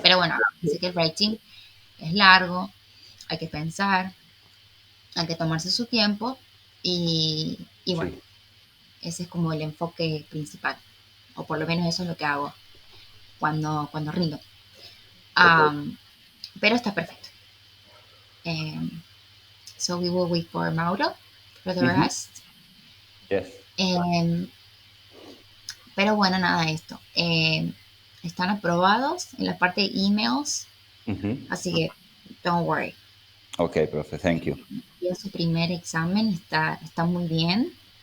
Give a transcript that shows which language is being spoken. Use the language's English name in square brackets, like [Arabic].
[Spanish] pero bueno, dice que el writing es largo, hay que pensar, hay que tomarse su tiempo y bueno, Sí. ese es como el enfoque principal, o por lo menos eso es lo que hago cuando rindo. [English] Ok. [Spanish] Pero está perfecto. [English] Um, so we will wait for Mauro for the Ujú. rest. Yes. [Spanish] Um, pero bueno, nada de esto. Están aprobados en la parte de emails, Ujú. así que [English] don't worry. Ok, profe, thank you. [Spanish] Ya su primer examen está muy bien